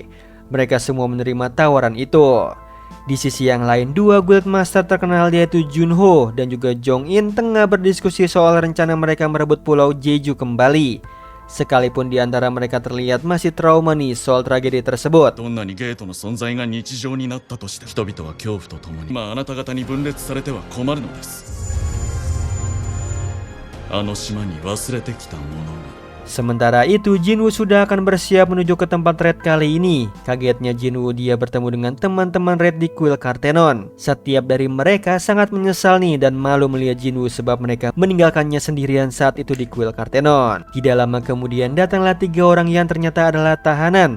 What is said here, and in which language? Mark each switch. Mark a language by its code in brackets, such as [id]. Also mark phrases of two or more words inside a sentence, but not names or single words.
[id] Mereka semua menerima tawaran itu. Di sisi yang lain, 2 guildmaster terkenal yaitu Junho dan juga Jong In tengah berdiskusi soal rencana mereka merebut pulau Jeju kembali. Sekalipun di antara mereka terlihat masih trauma nih soal tragedi tersebut. [ja] どんなにゲートの存在が日常になったとして人々は恐怖とともにあなた方に分裂されては困るのです。あの島に忘れてきたものが [id] Sementara itu Jinwoo sudah akan bersiap menuju ke tempat raid kali ini. Kagetnya Jinwoo dia bertemu dengan teman-teman raid di kuil Kartenon. Setiap dari mereka sangat menyesal nih dan malu melihat Jinwoo sebab mereka meninggalkannya sendirian saat itu di kuil Kartenon. Tidak lama kemudian datanglah 3 orang yang ternyata adalah tahanan.